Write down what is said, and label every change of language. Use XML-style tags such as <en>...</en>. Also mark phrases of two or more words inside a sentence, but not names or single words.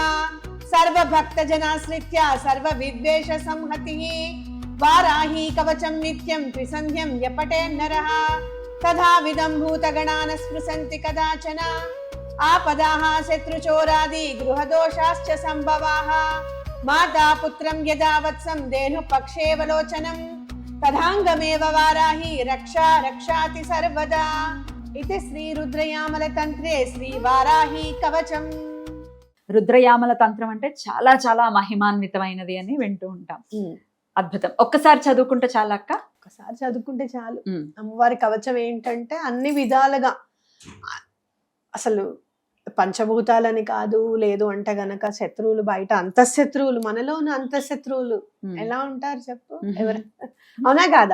<sa>सर्वभक्तजनाश्रित्य सर्वविद्वेषसंहतिः वाराही कवचं नित्यं त्रिसन्ध्यं यपटे नरः तथाविधं भूतगणान् स्पृशन्ति कदाचन आपदाः शत्रुचोरादि गृहदोषाश्च सम्भवाः माता पुत्रं यदा वत्सं धेनुपक्षेवलोचनं तथाङ्गमेव वाराही रक्षा रक्षाति सर्वदा.</sa> <te>ఇది</te> <sa>శ్రీ రుద్రయామల తంత్రే శ్రీ వారాహి కవచం.</sa> <te>రుద్రయామల తంత్రం అంటే చాలా చాలా మహిమాన్వితమైనది అని వింటూ ఉంటాం. అద్భుతం. ఒక్కసారి చదువుకుంటే చాలా అక్క? ఒక్కసారి చదువుకుంటే చాలు. అమ్మవారి కవచం ఏంటంటే అన్ని విధాలుగా అసలు పంచభూతాలని కాదు, లేదు అంటే గనక శత్రువులు బయట అంతఃశత్రువులు, మనలోని అంతఃశత్రువులు ఎలా ఉంటారు చెప్పు, ఎవరు అవునా కాదా?</te>